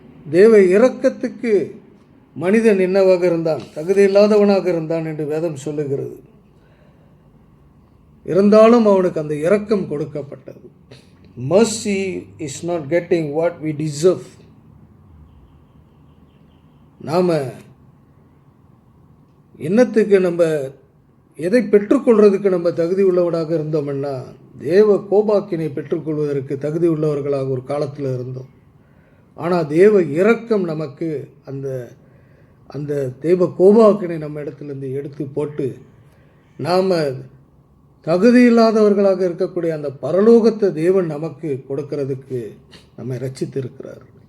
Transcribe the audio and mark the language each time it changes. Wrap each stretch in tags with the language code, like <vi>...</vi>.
<ta>தேவ இரக்கத்துக்கு மனிதன் என்னவாக இருந்தான்? தகுதி இல்லாதவனாக இருந்தான் என்று வேதம் சொல்லுகிறது. இருந்தாலும் அவனுக்கு அந்த இரக்கம் கொடுக்கப்பட்டது.</ta> <en>Mercy is not getting what we deserve.</en> <ta>நாம் என்னத்துக்கு நம்ம எதை பெற்றுக்கொள்றதுக்கு நம்ம தகுதி உள்ளவனாக இருந்தோம்னா, தேவ கோபாக்கினை பெற்றுக்கொள்வதற்கு தகுதி உள்ளவர்களாக ஒரு காலத்தில் இருந்தோம். ஆனால் தேவ இரக்கம் நமக்கு அந்த தேவ கோபாக்கினை நம்ம இடத்துலேருந்து எடுத்து போட்டு நாம் தகுதி இல்லாதவர்களாக இருக்கக்கூடிய அந்த பரலோகத்தை தேவன் நமக்கு கொடுக்கறதுக்கு நம்மை ரட்சித்திருக்கிறார்.</ta>